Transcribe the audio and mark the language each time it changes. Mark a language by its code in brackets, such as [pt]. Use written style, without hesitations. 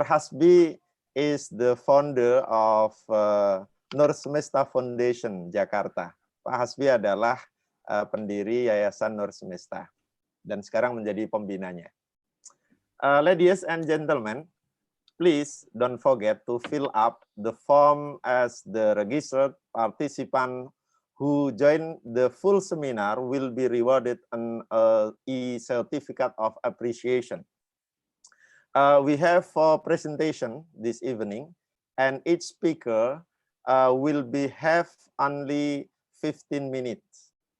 [en] Hasbi is the founder of Semesta Foundation Jakarta. [id] Pak Hasbi adalah pendiri Yayasan Semesta dan sekarang menjadi pembinanya. [en] Ladies and gentlemen, please don't forget to fill up the form as the registered participant who join the full seminar will be rewarded an e-certificate of appreciation. We have 4 presentation this evening, and each speaker will have only 15 minutes.